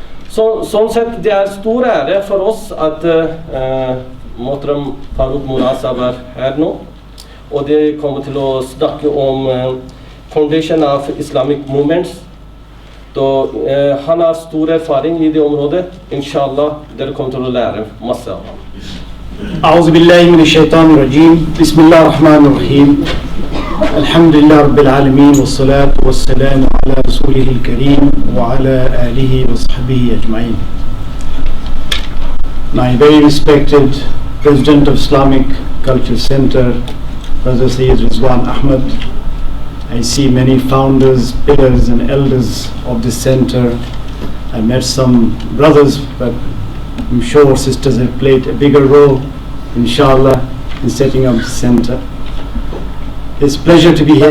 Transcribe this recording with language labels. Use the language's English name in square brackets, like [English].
[Norwegian] Sånn sett, det er stor ære for oss at Mohtaram Farouk Murad sahab er her nå, og de kommer til å snakke om Foundation of Islamic Movements. تو han har stor erfaring i det området. Inshallah, dere kommer til å lære masse av ham. [Arabic] أعوذ بالله من الشيطان الرجيم. بسم الله الرحمن الرحيم. الحمد لله رب العالمين والصلاة والسلام على رسوله الكريم وعلى آله وصحبه أجمعين. [English] My very respected President of Islamic Culture Center, Brother Sayyid Rizwan Ahmed. I see many founders, pillars and elders of this center. I met some brothers, but I'm sure sisters have played a bigger role, inshallah, in setting up the center. It's a pleasure to be here.